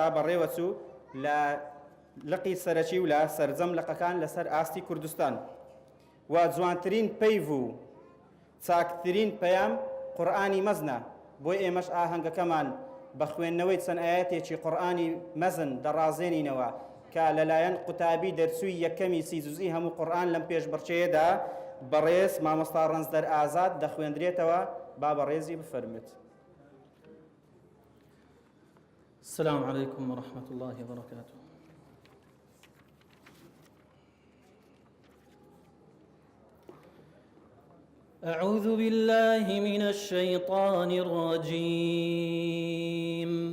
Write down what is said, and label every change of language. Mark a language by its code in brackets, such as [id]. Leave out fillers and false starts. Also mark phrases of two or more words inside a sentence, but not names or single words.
[ckb] بەڕێوەچوو لە لقی سەرەکی و لە سەرجەم لقەکان لەسەر ئاستی کوردستان و جوانترین پەیڤ و چاکترین پەیام قورئانی مەزنە بۆی ئێمەش ئاهەنگەکەمان بە خوێندنەوەی چەند ئاەتێکی قورئانی مەزن دەڕازێنینەوە کە لەلایەن قوتابی دەرسووی یەکەمی سی جوزئی هەموو قورئان لەم پێشبڕچەیەدا بەڕێز مامۆستا ڕەنجدەر ئازاد دەخوێندرێتەوە با بەڕێزی بفەرمێت. [ar] السلام عليكم ورحمة الله وبركاته. أعوذ بالله من الشيطان الرجيم.